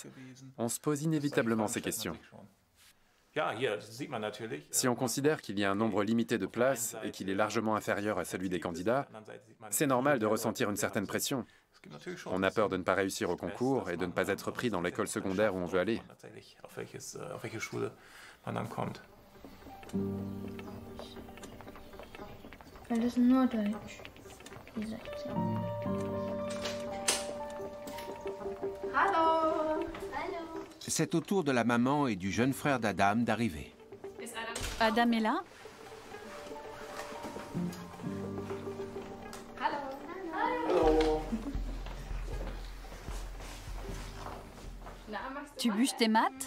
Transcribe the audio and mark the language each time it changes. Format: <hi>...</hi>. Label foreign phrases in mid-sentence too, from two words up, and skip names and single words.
<fr>On se pose inévitablement ces questions. Si on considère qu'il y a un nombre limité de places et qu'il est largement inférieur à celui des candidats, c'est normal de ressentir une certaine pression. On a peur de ne pas réussir au concours et de ne pas être pris dans l'école secondaire où on veut aller.</fr> <de>Weil das nur Deutsch, die 16.</de> <fr>Hallo! C'est au tour de la maman et du jeune frère d'Adam d'arriver. Adam est là? Hallo! Tu bûches tes maths?</fr>